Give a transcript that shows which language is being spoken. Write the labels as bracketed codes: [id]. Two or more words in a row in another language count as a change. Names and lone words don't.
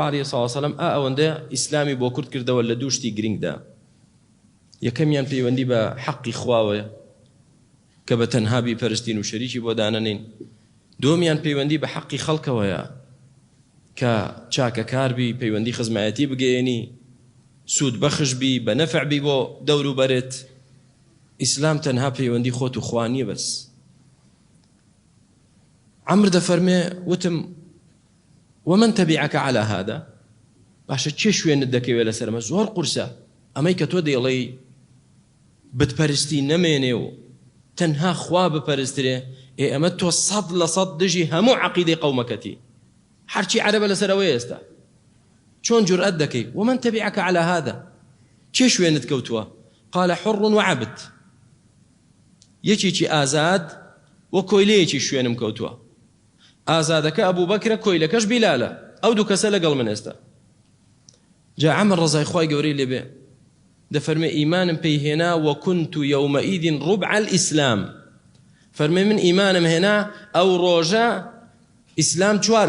[ar] عەلەیهی سەڵاتو وسەلام [ckb] ئەوەندە ئیسلامی بۆ کورد کردەوە لە دوو شتی گرنگدا یەکەمیان پەیوەندی بە حەقی خواوە کە بەتەنها بیپەرستین و شەریکی بۆ دانەنین دومیان پەیوەندی بە حەقی خەڵکەوەیە کە چاکەکار بی پەیوەندی خزمایەتی بگەێنی سوود بەخش بی بە نەفع بی بۆ دەور و بەرت ئیسلام تەنها پەیوەندی خۆت و خوا نییە بەس عەمر دەفەرمێ وتم [ar] ومن تبعك على هذا [ckb] باشە چێ شوێنت دەکەوێت لەسەرمە زۆر قورسە ئەمەی کە تۆ دەیڵێی بتپەرستی نەمێنێ و تەنها خوا بپەرسترێ ئەمە تۆ 100% دژی هەموو عەقیدەی قەومەکەتی هەرچی عەرەبە لەسەرەوەی ئێستا چۆن جورئەت دەکەی [ar] ومن تبعك على هذا [ckb] چێ شوێنت کەوتووە [ar] قال حر وعبد [ckb] یەکێکی ئازاد وە کۆیلەیەکی شوێنم کەوتووە ئازادەکە ئەبوو بەکرە کۆیلەکەش بیلالە ئەو دوو کەسە لەگەڵ من ئێستا جا عەمر ڕەزای خوای گەورەی لێبێ دەفەرمێ ئیمانم پێی هێنا [ar] وەکونت یەومەئیذ ربع الئیسلام [ckb] فەرمێ من ئیمانم هێنا ئەو ڕۆژە ئیسلام چوار